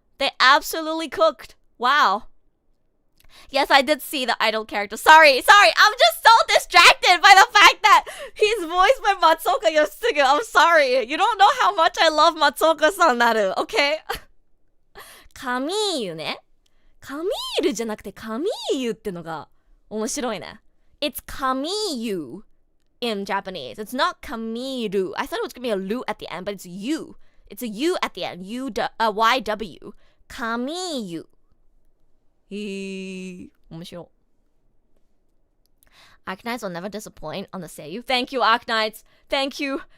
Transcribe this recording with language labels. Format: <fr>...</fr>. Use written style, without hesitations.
<en>They absolutely cooked. Wow. Yes, I did see the idol character. Sorry. I'm just so distracted by the fact that he's voiced by Matsuoka Yoshitsugu. I'm sorry. You don't know how much I love Matsuoka-san, Naru.</en> <ja>Okay? カミーユね。カミールじゃなくてカミーユってのが面白いね。</ja> <en>It's</en> <ja>カミーユ。</ja> <en>in Japanese. It's not kamiru. I thought it was gonna be a lu at the end, but it's you. It's a U at the end. YW. Kamiyu.</en> <ja>面白い。</ja> <en>Arknights will never disappoint on the Seiyu. Thank you, Arknights. Thank you.</en>